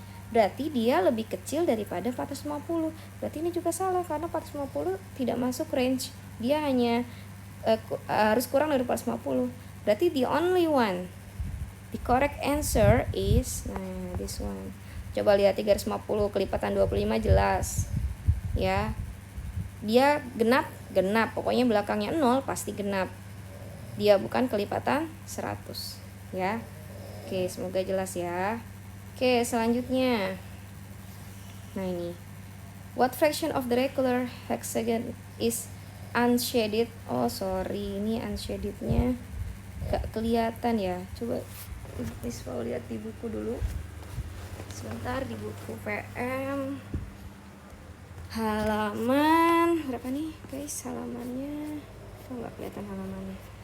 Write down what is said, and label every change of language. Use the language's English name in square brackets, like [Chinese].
[Indonesian] Berarti dia lebih kecil daripada 450. Berarti ini juga salah karena 450 tidak masuk range. Dia hanya harus kurang dari 450. Berarti [English] the only one, the correct answer is this one. [Indonesian] Coba lihat 350 kelipatan 25 jelas. Ya. Dia genap. Pokoknya belakangnya 0 pasti genap. Dia bukan kelipatan 100, ya. Oke, semoga jelas ya. Oke, selanjutnya. Nah ini, [English] what fraction of the regular hexagon is unshaded? [Indonesian] Oh sorry, ini unshadednya gak kelihatan ya. Coba please mau lihat di buku dulu. Sebentar, di buku PM halaman berapa nih guys? Halamannya kok gak kelihatan halamannya.